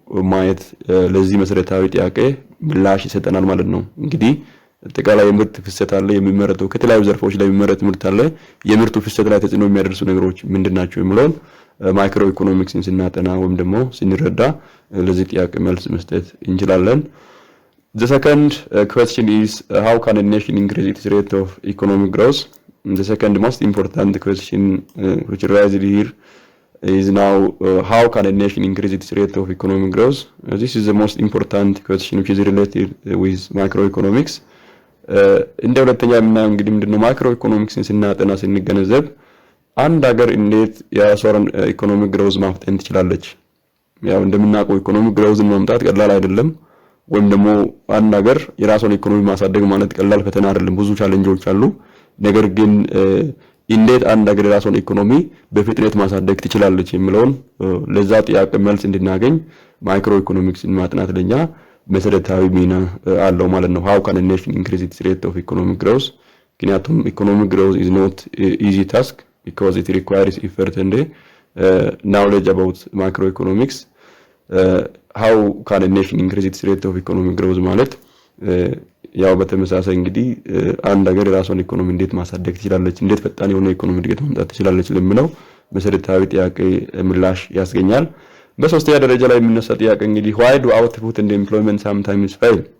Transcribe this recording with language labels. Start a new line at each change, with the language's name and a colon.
Amharic: ማየት ለዚህ መሰረታዊ ጥያቄ ምላሽ ይሰጠናል ማለት ነው እንግዲህ አጠቃላይ ምርት ፍሰት አለ የሚመረተው ከተለያዩ ዘርፎች ላይ የሚመረት ምርት አለ የምርቱ ፍሰት ላይ ተጽዕኖ የሚያደርሱ ነገሮች ምንድናቸው የሚለውን ማክሮ ኢኮኖሚክስን ስናጠና ወይም ደግሞ ስንረዳ ለዚህ ጥያቄ መልስ መስጠት እንችላለን
English: The second question is how can a nation increase its rate of economic growth? The second most important question which arises here is now how can a nation increase its rate of economic growth? This is the most important question which is related with macroeconomics.
Amharic: እንደ ሁለተኛ የምናየው እንግዲህ ምንድነው ማክሮ ኢኮኖሚክስን ስናጠና ስንገነዘብ አንድ ሀገር እንዴት የራሷን ኢኮኖሚክ ግሮዝ ማፍጠን ትችላለች? ያው እንደምናውቀው ኢኮኖሚክ ግሮዝን ማምጣት ቀላል አይደለም። ወይም ደግሞ አንድ ሀገር የራሷን ኢኮኖሚ ማሳደግ ማለት ቀላል ፈተና አይደለም። ብዙ ቻሌንጆች አሉ። ነገር ግን እንዴት አንድ ሀገር የራሷን ኢኮኖሚ በፍጥነት ማሳደግ ትችላለች የሚለውን ለዛ ጥያቄ መልስ እንድናገኝ ማክሮ ኢኮኖሚክስን ማጥናት ለኛ መሰረታዊ ሚና አለው ማለት ነው።
English: how can a nation increase its rate of economic growth?
Amharic: ምክንያቱም
English: economic growth is not easy task because it requires effort and knowledge about macroeconomics. how can a nation increase its rate of economic growth
Amharic: ማለት ያው በተመሳሳይ እንግዲህ አንድ ሀገር የራሷን ኢኮኖሚ እንዴት ማሳደግ ትችላለች፣ እንዴት ፈጣን የሆነ ኢኮኖሚ እድገት ማምጣት ትችላለች ለምለው መሰረታዊ ጥያቄ ምላሽ ያስገኛል። በሶስተኛ ደረጃ ላይ የሚነሳ ጥያቄ እንግዲህ
English: why do output and employment sometimes fail?